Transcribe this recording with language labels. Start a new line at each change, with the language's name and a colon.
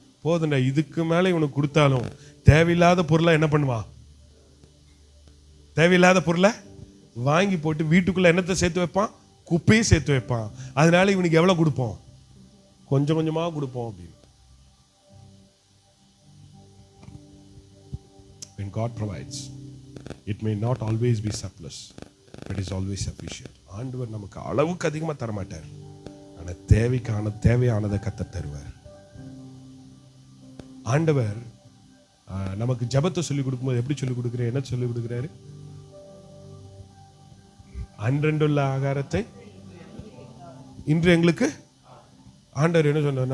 Tamil: போதுண்டா, இதுக்கு மேல இவனுக்கு கொடுத்தாலும் தேவையில்லாத பொருளை என்ன பண்ணுவான்? தேவையில்லாத பொருளை வாங்கி போட்டு வீட்டுக்குள்ள என்னத்தை சேர்த்து வைப்பான்? குப்பையை சேர்த்து வைப்பான். அதனால இவனுக்கு எவ்வளவு கொடுப்போம்? கொஞ்சம் கொஞ்சமா கொடுப்போம் அப்படின்னு.
English: when God provides, it may not always be surplus, but is always sufficient.
Tamil: ஆண்டவர் நமக்கு அளவுக்கு அதிகமாக தர மாட்டார், ஆனால் தேவையானதை கர்த்தர் தருவார். ஆண்டவர் நமக்கு ஜெபத்தை சொல்லிக் கொடுக்கும்போது எப்படி சொல்லிக் கொடுக்குறாரு? என்ன சொல்லிக் கொடுக்குறாரு? அன்றன்றுள்ள ஆகாரத்தை இன்று எங்களுக்கு. ஆண்டவர் என்ன சொன்னார்?